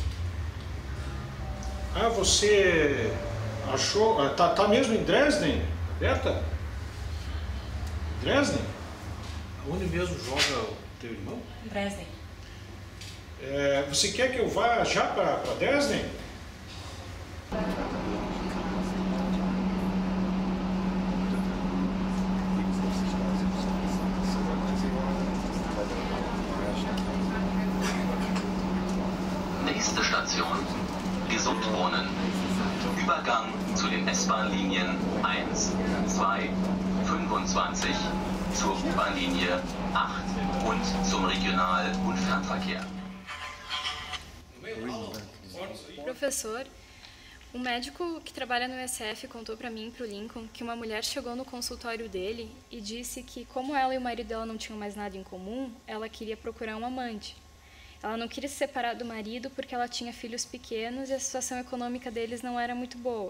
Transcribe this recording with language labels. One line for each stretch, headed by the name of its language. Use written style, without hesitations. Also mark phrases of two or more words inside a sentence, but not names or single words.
Portuguese: Ah, você achou... Tá mesmo em Dresden, Berta? Dresden? Onde mesmo joga o teu irmão? Dresden. Você quer que eu vá já para Dresden?
German: Nächste Station, Gesundbrunnen. Übergang zu den S-Bahn-Linien 1, 2, 25, zur U-Bahn-Linie 8 und zum Regional- und Fernverkehr.
Portuguese: Professor, um médico que trabalha no SF contou para mim e para o Lincoln que uma mulher chegou no consultório dele e disse que, como ela e o marido dela não tinham mais nada em comum, ela queria procurar um amante. Ela não queria se separar do marido porque ela tinha filhos pequenos e a situação econômica deles não era muito boa.